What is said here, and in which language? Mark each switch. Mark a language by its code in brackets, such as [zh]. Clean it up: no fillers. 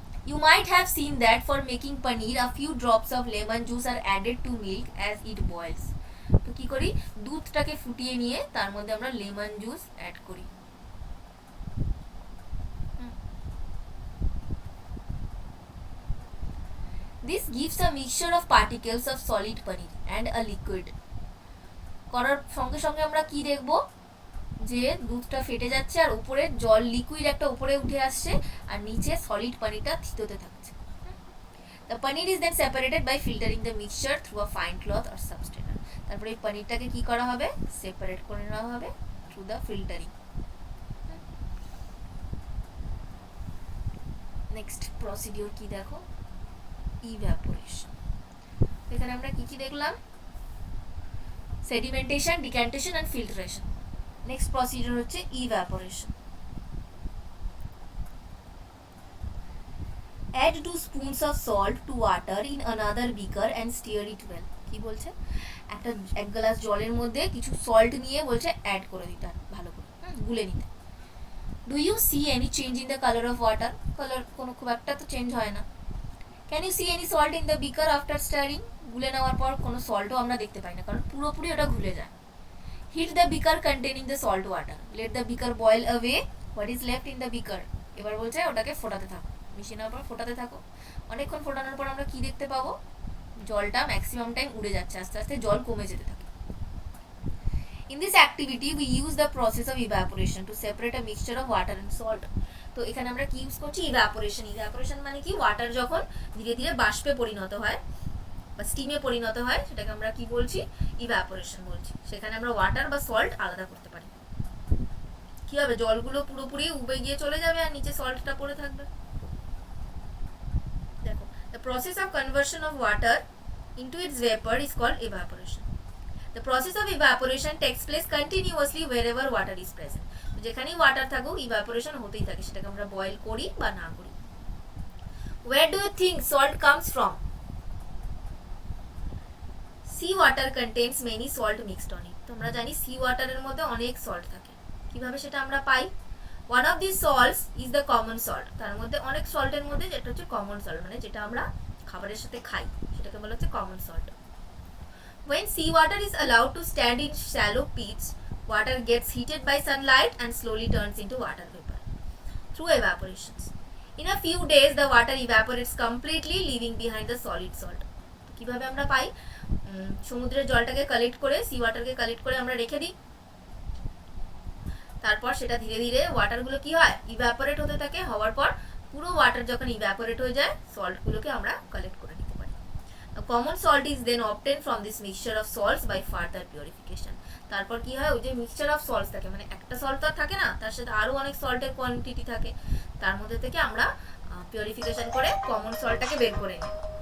[en] You might have seen that for making paneer a few drops of lemon juice are added to milk as it boils. [bn] তো কি করি, দুধটাকে ফুটিয়ে নিয়ে তার মধ্যে আমরা লেমন জুস অ্যাড করি। [en] This gives a mixture of particles of solid paneer and a liquid. [bn] করার সঙ্গে সঙ্গে আমরা কি দেখব, যে দুধটা ফেটে যাচ্ছে আর উপরে জল লিকুইড একটা উপরে উঠে আসছে আর নিচে সলিড পানিটা থিতোতে থাকছে। [en] The paneer is then separated by filtering the mixture through a fine cloth or substrainer. [bn] তারপরে এই পানিরটাকে কি করা হবে, সেপারেট করে নেওয়া হবে [en] through the filtering. [bn] Next procedure কি দেখো, ইভ্যাপোরেশন। এখানে আমরা কি কি দেখলাম, sedimentation, ডিক্যান্টেশন and filtration. Next procedure হচ্ছে evaporation. [en] Add 2 spoons of salt to water in another beaker and stir it well. [bn] কি বলছে, একটা এক গ্লাস জলের মধ্যে কিছু সল্ট নিয়ে বলছে অ্যাড করে দিতে, ভালো করে গুলে নিতে। [en] Do you see any change in the color of water? [bn] Colour কোনো খুব একটা তো চেঞ্জ হয় না। [en] Can you see any salt in the beaker after stirring? [bn] গুলে নেওয়ার পর কোনো সল্টও আমরা দেখতে পাই না, কারণ পুরোপুরি ওটা ঘুলে যায়। [en] Heat the beaker containing the salt water. Let the beaker boil away what is left in the beaker. [bn] এবার বলছে ওটাকে ফোটাতে থাকো, মিশিয়ে পর ফোটাতে থাকো। অনেকক্ষণ ফোটানোর পর আমরা কি দেখতে পাবো, জলটা ম্যাক্সিমাম টাইম উড়ে যাচ্ছে, আস্তে আস্তে জল কমে যেতে থাকে। [en] In this activity we use the process of evaporation to separate a mixture of water and salt. [bn] তো এখানে আমরা কি ইউজ করছি, ইভ্যাপোরেশন। ইভ্যাপোরেশন মানে কি, ওয়াটার যখন ধীরে ধীরে বাষ্পে পরিণত হয় বা স্টিমে পরিণত হয় সেটাকে আমরা কি বলছি, ইভ্যাপোরেশন বলছি। সেখানে আমরা ওয়াটার বা সল্ট আলাদা করতে পারি। কি হবে, জলগুলো পুরোপুরি উবে গিয়ে চলে যাবে আর নিচে সল্টটা পড়ে থাকবে। [en] দেখো, the process of conversion of water into its vapor is called evaporation. The process of evaporation takes place continuously wherever water is present. [bn] যেখানেই ওয়াটার থাকুক ইভাপোরেশন হতেই থাকে, সেটাকে আমরা বয়েল করি বা না করি। [en] Where do you think salt comes from? Sea water contains many salt mixed on it. [bn] তোমরা জানি সি ওয়াটারের মধ্যে অনেক সল্ট থাকে। কিভাবে সেটা আমরা পাই, [en] one of these salts is the common salt. [bn] তার মধ্যে অনেক সল্টের মধ্যে যেটা হচ্ছে কমন সল্ট, মানে যেটা আমরা খাবারের সাথে খাই সেটাকে বলা হচ্ছে common salt. [en] When seawater is allowed to stand in shallow pits, water gets heated by sunlight and slowly turns into water vapor through evaporations. In a few days, the water evaporates completely, leaving behind the solid salt. [bn] কিভাবে আমরা পাই, সমুদ্রের জলটাকে collect করে, C ওয়াটারকে collect করে আমরা রেখে দিই, তারপর সেটা ধীরে ধীরে ওয়াটারগুলো কি হয়, ইভ্যাপোরেট হতে থাকে। হওয়ার পর পুরো ওয়াটার যখন ইভ্যাপোরেট হয়ে যায়, সল্টগুলোকে আমরা কালেক্ট করে নিতে পারি। A common salt is then obtained from this mixture of salts by further purification. তারপর কি হয়, ওই যে মিক্সচার অফ সল্টস থাকে, মানে একটা সল্ট তো থাকে না, তার সাথে আরো অনেক সল্টের কোয়ান্টিটি থাকে, তার মধ্যে থেকে আমরা পিউরিফিকেশন করে কমন সল্টটাকে বের করে নিই।